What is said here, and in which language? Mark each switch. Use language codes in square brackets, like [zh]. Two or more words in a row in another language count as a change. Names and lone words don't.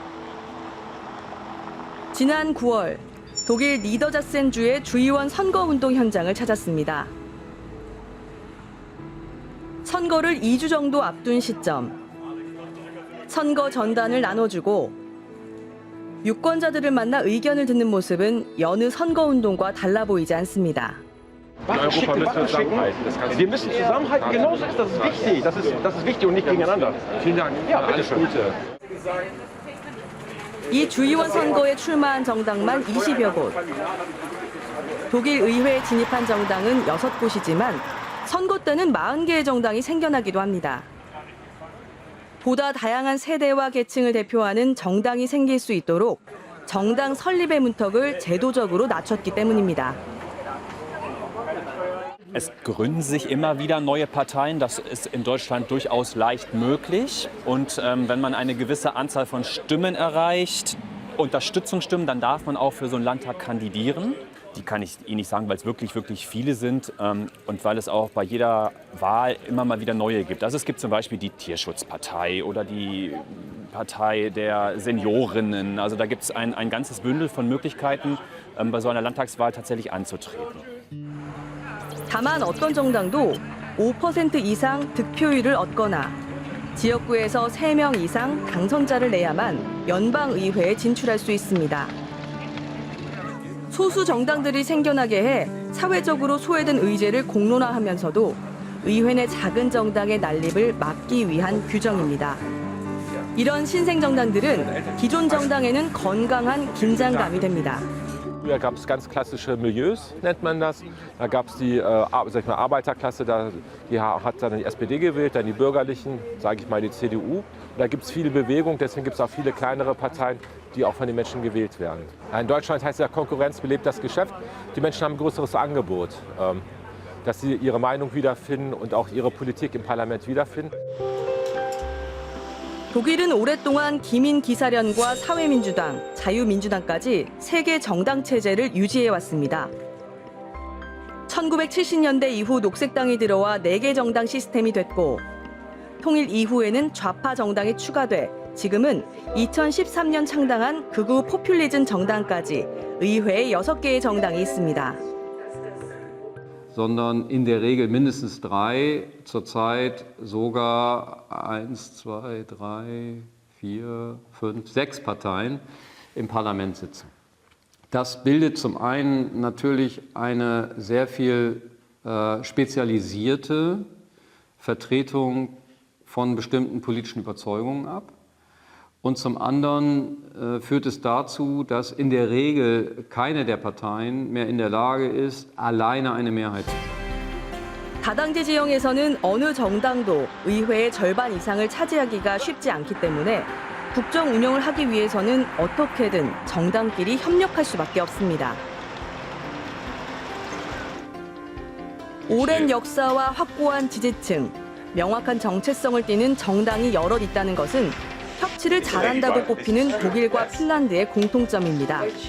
[ko] 지난 9월 독일 니더자센주의 주의원 선거운동 현장을 찾았습니다. 선거를 2주 정도 앞둔 시점, 선거 전단을 나눠주고 유권자들을 만나 의견을 듣는 모습은 여느 선거운동과 달라 보이지 않습니다. [de] Wir müssen zusammenhalten. Genauso ist das wichtig. Das ist wichtig und nicht gegeneinander. Vielen Dank. Ja, alles Gute. [ko] 이 주의원 선거에 출마한 정당만 20여 곳. 독일 의회에 진입한 정당은 6곳이지만 선거 때는 40개의 정당이 생겨나기도 합니다. 보다 다양한 세대와 계층을 대표하는 정당이 생길 수 있도록 정당 설립의 문턱을 제도적으로 낮췄기 때문입니다. [de] Es gründen sich immer wieder neue Parteien. Das ist in Deutschland durchaus leicht möglich. Und wenn man eine gewisse Anzahl von Stimmen erreicht, Unterstützungsstimmen, dann darf man auch für so einen Landtag kandidieren. Die kann ich Ihnen nicht sagen, weil es wirklich, wirklich viele sind und weil es auch bei jeder Wahl immer mal wieder neue gibt. Also es gibt zum Beispiel die Tierschutzpartei oder die Partei der Seniorinnen. Also da gibt es ein ganzes Bündel von Möglichkeiten, bei so einer Landtagswahl tatsächlich anzutreten. [ko] 다만 어떤 정당도 5% 이상 득표율을 얻거나 지역구에서 3명 이상 당선자를 내야만 연방의회에 진출할 수 있습니다. 소수 정당들이 생겨나게 해 사회적으로 소외된 의제를 공론화하면서도 의회 내 작은 정당의 난립을 막기 위한 규정입니다. 이런 신생 정당들은 기존 정당에는 건강한 긴장감이 됩니다. [de] Früher gab es ganz klassische Milieus, nennt man das. Da gab es die Arbeiterklasse, die hat dann die SPD gewählt, dann die Bürgerlichen, sage ich mal die CDU. Und da gibt es viele Bewegungen, deswegen gibt es auch viele kleinere Parteien, die auch von den Menschen gewählt werden. In Deutschland heißt ja, Konkurrenz belebt das Geschäft. Die Menschen haben ein größeres Angebot, dass sie ihre Meinung wiederfinden und auch ihre Politik im Parlament wiederfinden. [ko] 독일은 오랫동안 기민기사련과 사회민주당, 자유민주당까지 3개 정당 체제를 유지해왔습니다. 1970년대 이후 녹색당이 들어와 4개 정당 시스템이 됐고 통일 이후에는 좌파 정당이 추가돼 지금은 2013년 창당한 극우 포퓰리즘 정당까지 의회에 6개의 정당이 있습니다. [de] sondern in der Regel mindestens 3, zurzeit sogar 1, 2, 3, 4, 5, 6 Parteien im Parlament sitzen. Das bildet zum einen natürlich eine sehr viel spezialisierte Vertretung von bestimmten politischen Überzeugungen ab. Und zum anderen führt es dazu, dass in der Regel keine der Parteien mehr in der Lage ist, alleine eine Mehrheit zu schaffen. [ko] 다당제 지형에서는 어느 정당도 의회의 절반 이상을 차지하기가 쉽지 않기 때문에 국정 운영을 하기 위해서는 어떻게든 정당끼리 협력할 수밖에 없습니다. 오랜 역사와 확고한 지지층, 명확한 정체성을 띠는 정당이 여럿 있다는 것은 협치를 잘한다고 꼽히는 독일과 핀란드의 공통점입니다.